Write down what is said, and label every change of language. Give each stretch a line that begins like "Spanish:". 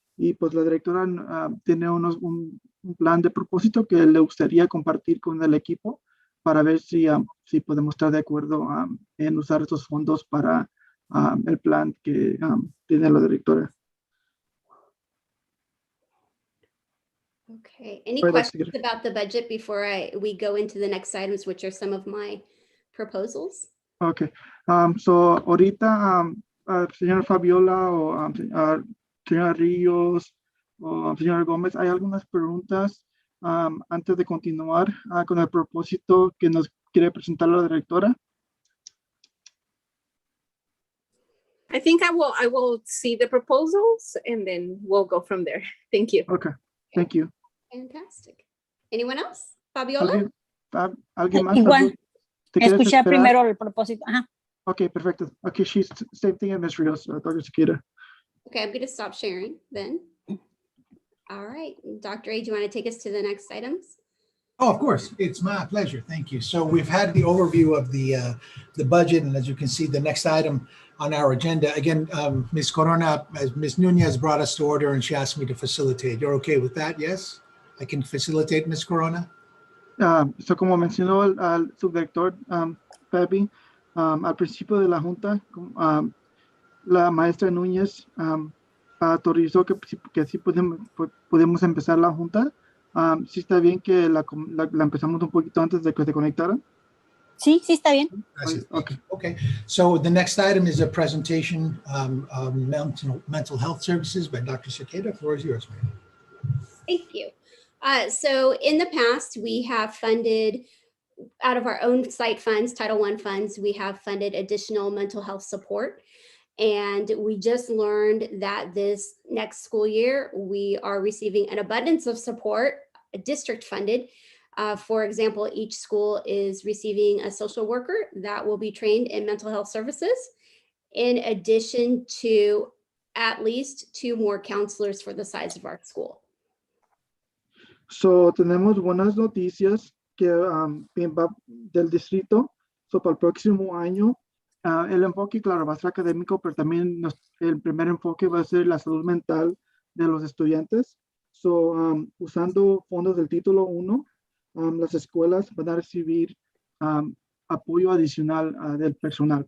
Spanish: Y pues la directora tiene un plan de propósito que le gustaría compartir con el equipo para ver si podemos estar de acuerdo en usar estos fondos para el plan que tiene la directora.
English: Okay, any questions about the budget before we go into the next items, which are some of my proposals?
Spanish: Okay, so ahorita señora Fabiola o señora Ríos o señora Gómez, ¿hay algunas preguntas antes de continuar con el propósito que nos quiere presentar la directora?
English: I think I will see the proposals and then we'll go from there. Thank you. Okay, thank you. Fantastic. Anyone else? Fabiola?
Spanish: ¿Alguien más? Igual, escuchar esperar? primero el propósito. Ajá. Okay, perfecto.
English: Okay, she's same thing as Ms. Rios, Dr. Chiquita. Okay, I'm going to stop sharing then. All right, Dr. A, do you want to take us to the next items? Oh, of course. It's my pleasure. Thank you. So we've had the overview of the budget, and as you can see, the next item on our agenda. Again, Ms. Corona, Ms. Nunez brought us to order, and she asked me to facilitate. You're okay with that? Yes? I can facilitate, Ms. Corona?
Spanish: So como mencionó al subdirector Pepe, al principio de la junta, la maestra Núñez autorizó que sí podemos empezar la junta. Sí está bien que la empezamos un poquito antes de que se conectaran. Sí, sí está bien. Gracias.
English: Okay. Okay. So the next item is a presentation of mental health services by Dr. Cicada. The floor is yours, ma'am. Thank you. So in the past, we have funded out of our own site funds, Title I funds, we have funded additional mental health support. And we just learned that this next school year, we are receiving an abundance of support, district funded. For example, each school is receiving a social worker that will be trained in mental health services, in addition to at least 2 more counselors for the size of our school.
Spanish: So tenemos buenas noticias que del distrito. So para el próximo año, el enfoque, claro, va a ser académico, pero también el primer enfoque va a ser la salud mental de los estudiantes. So usando fondos del título 1, las escuelas van a recibir apoyo adicional del personal.